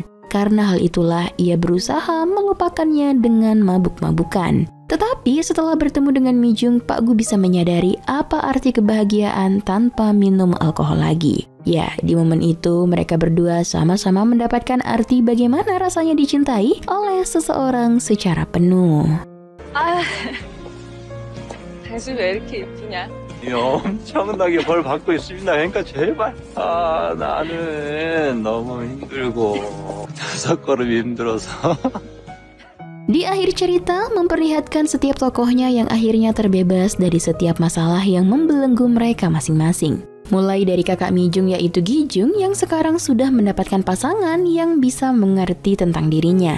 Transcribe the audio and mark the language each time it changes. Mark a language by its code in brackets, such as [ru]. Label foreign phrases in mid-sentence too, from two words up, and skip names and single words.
[id] Karena hal itulah ia berusaha melupakannya dengan mabuk-mabukan. Tetapi setelah bertemu dengan Mi Jung, Pak Gu bisa menyadari apa arti kebahagiaan tanpa minum alkohol lagi. Ya, di momen itu mereka berdua sama-sama mendapatkan arti bagaimana rasanya dicintai oleh seseorang secara penuh. [ko] 당신 왜 이렇게 예쁘냐? 엄청나게 벌 받고 있습니다. 그러니까 제발. 나는 너무 힘들고 5걸음 힘들어서. [id] Di akhir cerita memperlihatkan setiap tokohnya yang akhirnya terbebas dari setiap masalah yang membelenggu mereka masing-masing. Mulai dari kakak Mi Jung yaitu Gi Jung yang sekarang sudah mendapatkan pasangan yang bisa mengerti tentang dirinya.